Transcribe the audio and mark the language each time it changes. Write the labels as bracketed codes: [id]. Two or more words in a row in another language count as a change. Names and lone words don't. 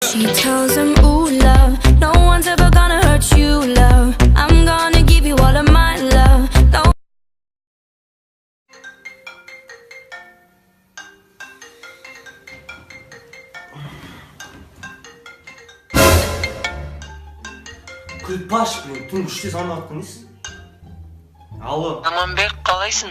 [en] She tells him, ooh, love, no one's ever gonna hurt you, love. I'm gonna give you all of my love. No. [kk] Күлпаш, блин, түн үште звондаватқаныз. Алло. Заманбек, қалайсың?